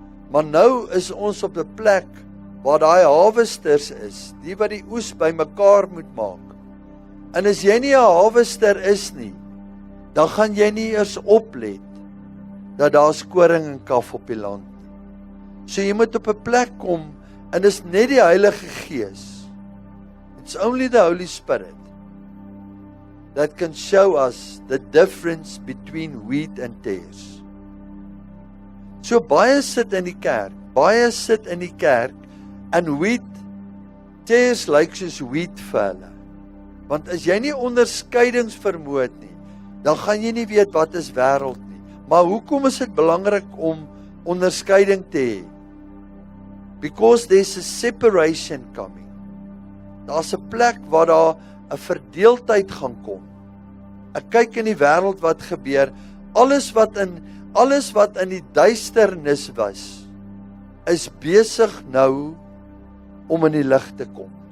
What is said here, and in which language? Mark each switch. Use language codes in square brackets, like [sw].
[af] Maar nou is ons op 'n plek waar daai harvesters is, die wat die oes bymekaar moet maak. En as jy nie 'n harvester is nie, dan gaan jy nie eers oplet dat daar koring en kaf op die land nie. So jy moet op 'n plek kom, en dis net die Heilige Gees. [en] It's only the Holy Spirit that can show us the difference between wheat and tares. [af] So baie sit in die kerk, en wheat, tares lyk soos wheat vir hulle. Want as jy nie onderskeidingsvermoë het nie, dan gaan jy nie weet wat is wêreld nie. Maar hoekom is dit belangrik om onderskeiding te hê? [en] Because there's a separation coming. [af] Daar's 'n plek waar daar 'n verdeeldheid gaan kom. Ek kyk in die wêreld wat gebeur, alles wat in die duisternis was, is besig nou om in die lig te kom.